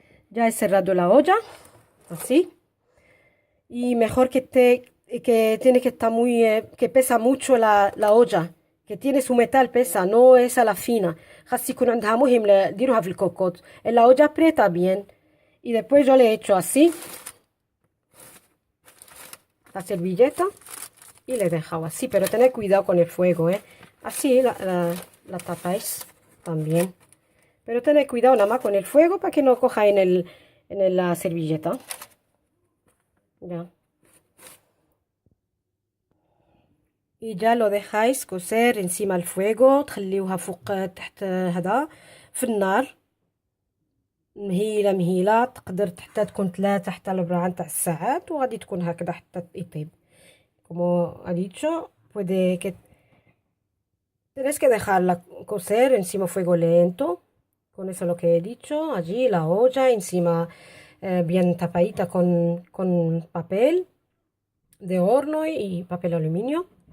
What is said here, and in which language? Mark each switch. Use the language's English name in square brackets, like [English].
[Spanish] ya he cerrado la olla así y mejor que tiene que estar muy que pesa mucho la olla, que tiene su metal, pesa, no es a la fina. [Arabic] خاص يكون عندها مهم ديروها في الكوكوط. [Spanish] La olla aprieta bien y después yo le echo así la servilleta y le he dejado así, pero tened cuidado con el fuego, así la tapáis también, pero tened cuidado nada más con el fuego para que no coja en la servilleta. Ya. Y ya lo dejáis cocer encima del fuego [Arabic] تخليوها فوق تحت هذا في النار مهيلة تقدر حتى تكون 3 حتى 4 تاع الساعات وغادي تكون هكذا حتى يطيب. [Spanish] Como ha dicho, tienes que dejarla cocer encima fuego lento. Con eso lo que he dicho, allí la olla encima bien tapadita con papel de horno y papel aluminio.